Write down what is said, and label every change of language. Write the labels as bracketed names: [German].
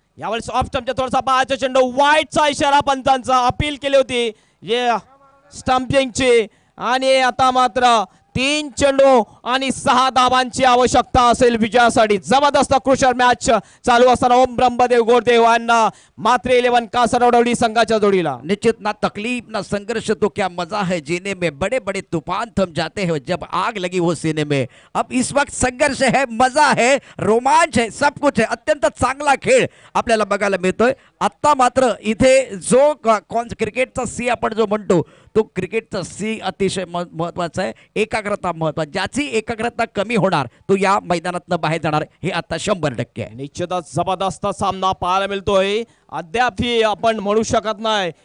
[Marathi] यावेळेस ऑफ स्टंपच्या थोडासा बाहेरचा चेंडू. वाईटचा इशारा पंचांचा. अपील केली होती जे स्टंपिंगची आणि आता मात्र 3 चेंडू आणि 6 धावांची आवश्यकता असेल विजयासाठी. जबरदस्त क्रुशर मॅच चालू असताना ओम ब्रह्मदेव गोरदेव यांना मात्र 11 कासरवडवली संघाच्या जोडीला. [Hindi] निश्चित ना तकलीफ ना संघर्ष तो क्या मजा है जीने में. बड़े बड़े तूफान थम जाते हैं जब आग लगी हो सीने में. अब इस वक्त संघर्ष है, मजा है, रोमांच है, सब कुछ है. [Marathi] अत्यंत चांगला खेळ आपल्याला बघायला मिळतोय. आता मात्र इथे जो क्रिकेटचा सी आपण जो म्हणतो तो क्रिकेटचा सी अतिशय महत्वाचा आहे. एकाग्रता महत्वाची. ज्याची एकाग्रता कमी होणार तो या मैदानातनं बाहेर जाणार हे आता 100% आहे. निश्चितच जबरदस्त सामना पाहायला मिळतोय. अद्यापही आपण म्हणू शकत नाही.